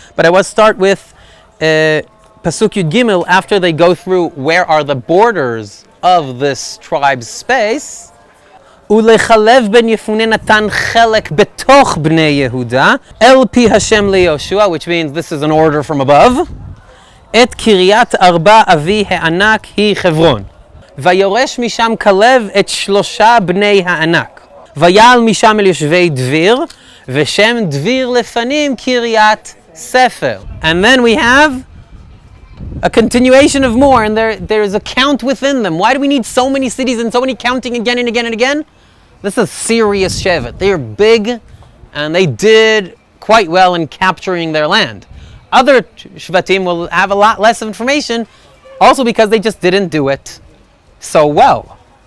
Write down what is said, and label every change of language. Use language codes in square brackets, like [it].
[en] But I will start with Pasuk Yud Gimel. After they go through where are the borders of this tribe's space, [he] ולחלב בן יפונה נתן חלק בתוך בני יהודה אל פי השם ליהושע, [en] which means this is an order from above. [he] את קריית ארבע אבי הענק היא חברון. ויורש משם כלב את 3 בני הענק. ויעל משם אל יושבי דביר, ושם דביר לפנים קריית ספר. [en] And then we have a continuation of more, and there's a count within them. Why do we need so many cities and so many counting again and again and again? This is serious shevet. They're big, and they did quite well in capturing their land. Other shvatim will have a lot less information, also because they just didn't do it so well.